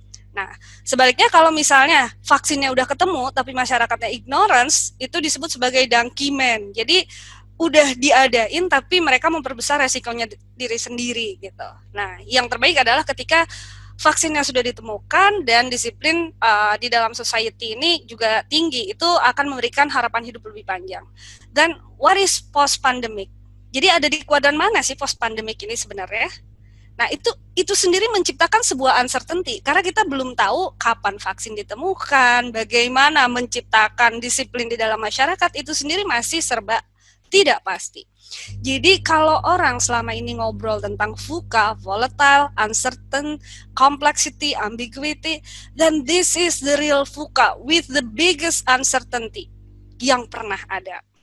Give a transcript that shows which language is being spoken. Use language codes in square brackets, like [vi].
[id] Nah, sebaliknya kalau misalnya vaksinnya udah ketemu tapi masyarakatnya ignorance, itu disebut sebagai donkey man. Jadi udah diadain tapi mereka memperbesar resikonya diri sendiri gitu. Nah, yang terbaik adalah ketika vaksinnya sudah ditemukan dan disiplin di dalam society ini juga tinggi, itu akan memberikan harapan hidup lebih panjang. [en] Dan what is post pandemic? [id] Jadi ada di kuadran mana sih post pandemic ini sebenarnya? Nah, itu sendiri menciptakan sebuah uncertainty karena kita belum tahu kapan vaksin ditemukan, bagaimana menciptakan disiplin di dalam masyarakat, itu sendiri masih serba tidak pasti. Jadi kalau orang selama ini ngobrol tentang [en] VUCA, volatile, uncertain, complexity, ambiguity, then this is the real VUCA with the biggest uncertainty [id] yang pernah ada.